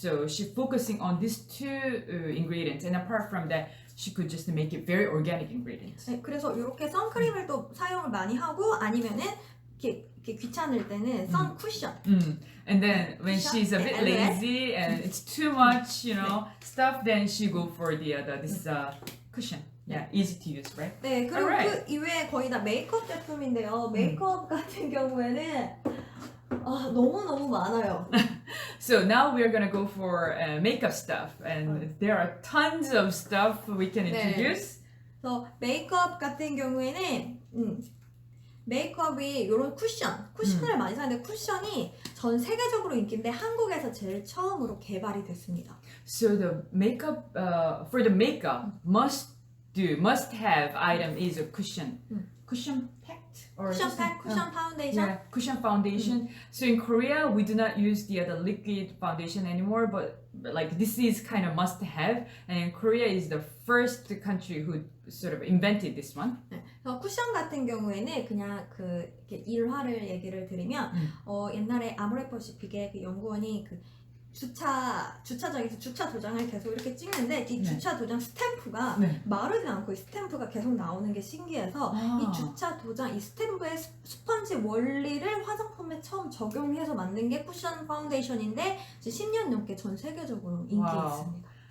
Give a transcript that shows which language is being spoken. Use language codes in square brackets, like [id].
[en] So she's focusing on these two ingredients, and apart from that, she could just make it very organic ingredients. [ko] 네, 그래서 이렇게 선크림을 또 사용을 많이 하고 아니면은 이렇게 귀찮을 때는 선 쿠션. [en] And then when she's a bit lazy and it's too much, stuff, then she go for this cushion. Yeah, easy to use, right? [ko] 네, 그리고 그 이외에 거의 다 메이크업 제품인데요. 메이크업 같은 경우에는 너무 많아요. [en] So now we're gonna go for makeup stuff, and there are tons of stuff we can introduce. [ko] 그래서 메이크업 같은 경우에는 메이크업이 이런 쿠션을 많이 사는데 쿠션이 전 세계적으로 인기인데 한국에서 제일 처음으로 개발이 됐습니다. [en] So the makeup for the makeup must have item is a cushion. Cushion pack or [ko] 쿠션 팩, 쿠션 파운데이션. [en] Yeah, cushion foundation. So in Korea we do not use the liquid foundation anymore, but like this is kind of must have, and Korea is the first country who sort of invented this one. [ko] 네, 그래서 쿠션 같은 경우에는 그냥 이렇게 일화를 얘기를 드리면 옛날에 아모레퍼시픽의 그 연구원이 그 주차장에서 주차 도장을 계속 이렇게 찍는데 이 주차 도장 스탬프가 마르지 않고 이 스탬프가 계속 나오는 게 신기해서 이 주차 도장, 이 스탬프의 스펀지 원리를 화장품에 처음 적용해서 만든 게 쿠션 파운데이션인데 이제 10년 넘게 전 세계적으로 인기 있습니다.